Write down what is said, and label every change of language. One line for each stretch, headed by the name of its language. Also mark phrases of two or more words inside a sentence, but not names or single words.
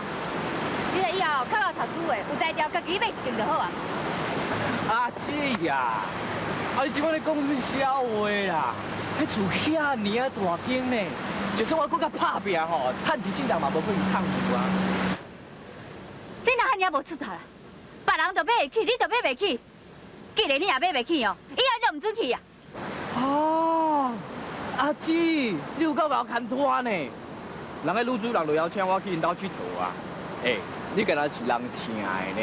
Min Nan Chinese: 你若以后较有读书的，有才调，家己买一间就好啊。阿姊呀，你即摆咧讲什么笑话啦？迄厝遐尔啊大间呢，就算我搁较拍拼吼，趁一世人嘛无可能趁住啊。你若遐尔无出头啦，别人就买会起，你就买袂起。既然你也买袂起哦，以后你就唔准去啊。阿姊，你有够搞牵拖呢？人个女主人就邀请我去因兜佚佗啊。你敢若是人请的呢？